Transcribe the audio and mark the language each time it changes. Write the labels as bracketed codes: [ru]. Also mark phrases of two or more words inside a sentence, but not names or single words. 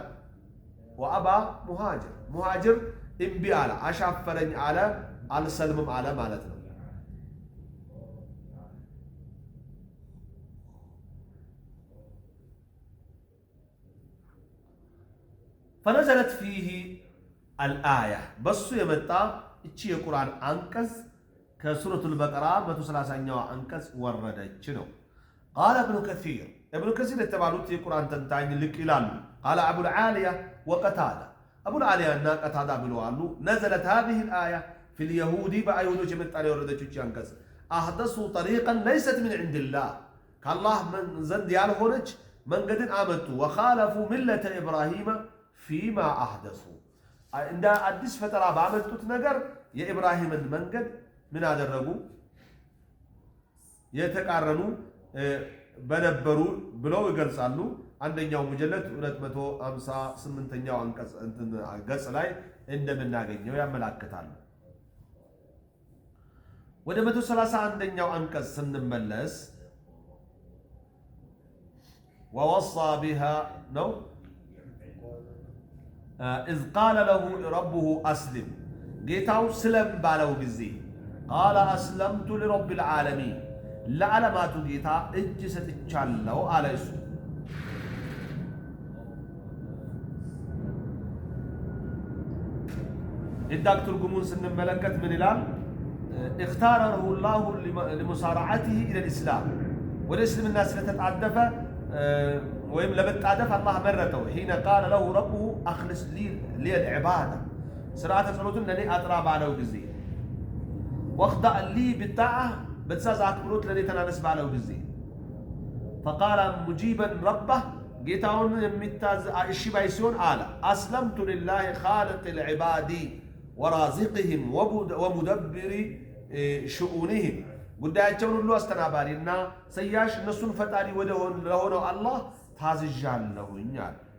[ar] وأبى مهاجر። [am] ሙሃጅር እምቢ አለ፣ አሻፈረኝ አለ፣ አልሰልምም አለ ማለት ነው። [ar] فنزلت فيه الآية [am] በሱ የመጣ እቺ የቁርአን አንቀጽ ከሱረቱል በቀራ 130ኛው አንቀጽ ወረደች ነው። [ar] قال ابن كثير [am] የተባሉት የቁርአን ተንታኝ ልቅ ይላሉ። [ar] قال أبو العالية وقتادة [am] አቡል ዓሊያ እና ቀታዳ ብለዋሉ። [ar] نزلت هذه الآية في اليهود [am] በአይሁዶች የመጣ ነው የወረደችው እቺ አንቀጽ [ar] أحدثوا طريقا ليست من عند الله [am] ከአላህ ዘንድ ያልሆነች መንገድን አመጡ። [ar] وخالفوا ملة إبراهيم فيما أحدثوا [am] እንደ አዲስ ፈጠራ ባመጡት ነገር የኢብራሂምን መንገድ ምን አደረጉ? የተቃረኑ በነበሩ ብለው ይገልጻሉ። አንደኛው ሙጀለድ 258ኛው አንቀጽ ገጽ ላይ እንደምናገኘው ያመላክታሉ። ወደ 131ኛው አንቀጽ ስንመለስ [ar] ووصى بها [am] ነው [ar] إذ قال له ربه أسلم [am] ጌታው ስለም ባለው ጊዜ [ar] قال أسلمت لرب العالمين [am] ለዓለማቱ ጌታ እጅ ሰጥቻለሁ አለ። እሱ ኢዳክ ትርጉሙን ስንመለከት ምን ይላል? [ar] اختاره الله لمسارعته إلى الإسلام [am] ወደ እስልምና ስለተጣደፈ ወይም ለመጣደፍ አላህ መረጠው። [ar] حين قال له ربه أخلص لي العبادة [am] ስርዓተ ጸሎትን ለእኔ አጥራ ባለው ጊዜ [ar] واخضع لي بالطاعة [am] በትእዛዝ አክብሮት ለእኔ ተናነስ ባለው ጊዜ [ar] فقال مجيبا ربه [am] ጌታውን የሚታዝ እሺ ባይ ሲሆን አለ [ar] أسلمت لله خالق العباد ورازقهم ومدبر شؤونهم [am] ጉዳያቸውን ሁሉ አስተናባሪና ሰያሽ እነሱን ፈጣሪ ለሆነው አላህ ታዝዣለሁኝ አለ።